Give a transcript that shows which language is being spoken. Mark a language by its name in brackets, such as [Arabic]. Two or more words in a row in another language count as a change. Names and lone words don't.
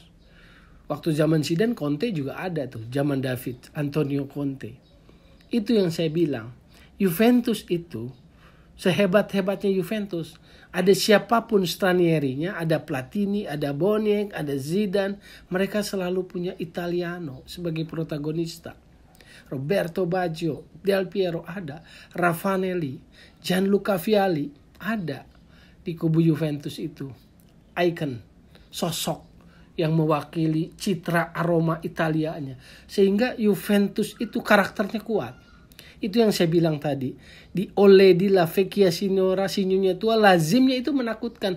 [Indonesian] Waktu zaman Zidane, Conte juga ada tuh, zaman David, Antonio Conte. Itu yang saya bilang, Juventus itu sehebat-hebatnya Juventus, ada siapapun stranierinya, ada Platini, ada Boniek, ada Zidane, mereka selalu punya Italiano sebagai protagonista. Roberto Baggio, Del Piero ada, Raffanelli, Gianluca Vialli ada di kubu Juventus itu. Icon, sosok yang mewakili citra aroma Italianya. Sehingga Juventus itu karakternya kuat. Itu yang saya bilang tadi. Di Ole di La Vecchia Signora, sinyonya tua, lazimnya itu menakutkan.